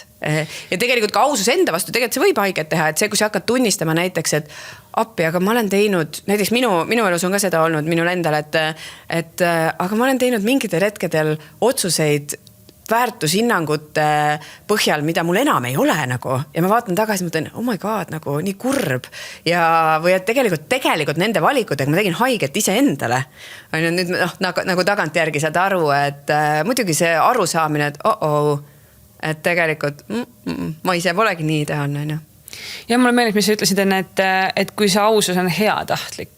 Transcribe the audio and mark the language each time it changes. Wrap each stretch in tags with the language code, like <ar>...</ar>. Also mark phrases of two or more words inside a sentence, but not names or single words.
<et>Ja tegelikult ka ausus enda vastu, tegelikult see võib haiget teha, et see, kui sa hakkad tunnistama näiteks, et appi, aga ma olen teinud, näiteks minu elus on ka seda olnud minul endal, et aga ma olen teinud mingitel hetkedel otsuseid väärtushinnangute põhjal, mida mul enam ei ole nagu. Ja ma vaatan tagasi, mõtlen,</et> <en>oh my god,</en> <et>nagu nii kurb. Või et tegelikult nende valikutega ma tegin haiget ise endale. Nüüd nagu tagantjärgi saad aru, et muidugi see arusaamine, et et tegelikult ma ise polegi nii tehan, on ju. Ja mulle meeldib, mis sa ütlesid enne, et kui see ausus on heatahtlik.</et>